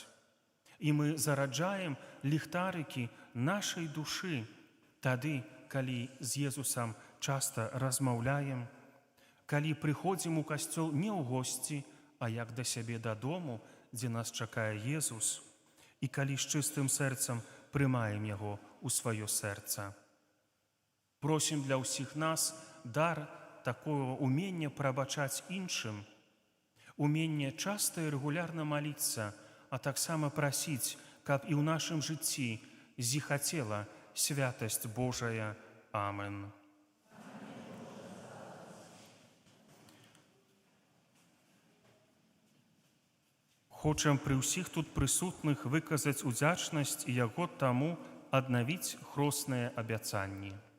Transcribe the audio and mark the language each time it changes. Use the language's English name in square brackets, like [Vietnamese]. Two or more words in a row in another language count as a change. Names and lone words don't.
[Belarusian] І мы зараджаем ліхтарыкі нашай душы тады, калі з Езусам часта размаўляем, калі прыходзім у касцёл не ў госці, а як да сябе дадому, дзе нас чакае Езус, і калі з чыстым сэрцам прымаем яго ў сваё сэрца. Просім для ўсіх нас дар такого умення прабачаць іншым, умение часто і регулярно молиться, а таксама прасіць, каб і ў нашым жыцці зіхацела святасць Божая. Амен. Хочам пры ўсіх тут прысутных выказаць удзячнасць і яго таму аднавіць хросныя абяцанні.